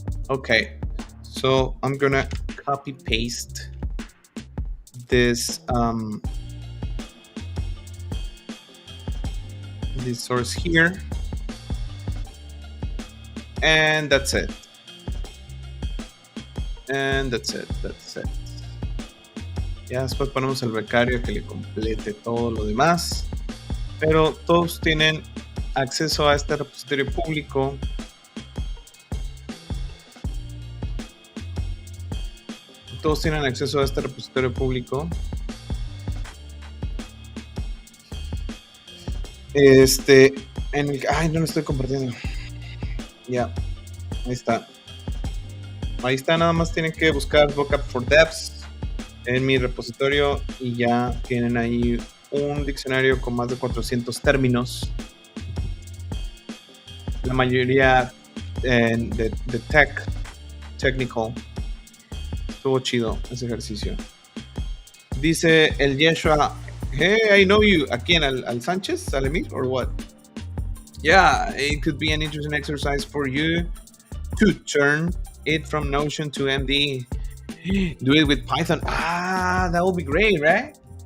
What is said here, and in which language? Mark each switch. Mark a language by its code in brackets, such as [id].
[en] Okay, so I'm gonna copy paste this this source here, and that's it. And that's it. [es] Ya después ponemos el becario que le complete todo lo demás, pero todos tienen acceso a este repositorio público. Todos tienen acceso a este repositorio público. En el... Ay, no lo estoy compartiendo. Ya, ahí está. Ahí está, nada más tienen que buscar vocab for devs en mi repositorio y ya tienen ahí un diccionario con más de 400 términos. La mayoría de technical. Estuvo chido ese ejercicio. Dice el [en] Yeshua, hey, I know you. [es] ¿A quién? ¿Al Sánchez? ¿Al Emir? [en] Or what? Yeah, it could be an interesting exercise for you to turn it from Notion to MD. Do it with Python. That will be great, right?